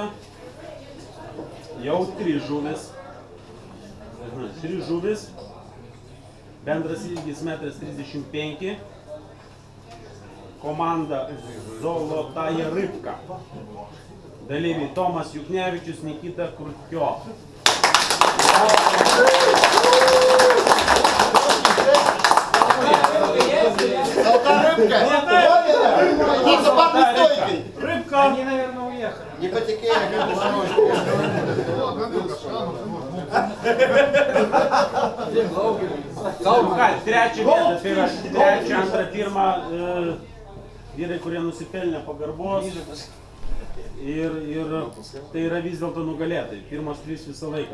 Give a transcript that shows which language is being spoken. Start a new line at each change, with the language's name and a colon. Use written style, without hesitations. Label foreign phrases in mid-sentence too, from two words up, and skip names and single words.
Lithuanian: Jau 3 žuvis. 3 žuvis. Bendras ilgis 1,35 m. Komanda Zolotaja Rybka. Dalyviai Tomas Juknevičius, Nikita Krutio.
Russian: Рыбка! Они, наверное, уехали. Не потекели, как
Lithuanian: Trečia vieta, tai yra trečia, antra, pirma vyrai, kurie nusipelnė pagarbos ir tai yra vis dėlto nugalėtai, pirmas 3 visą laiką.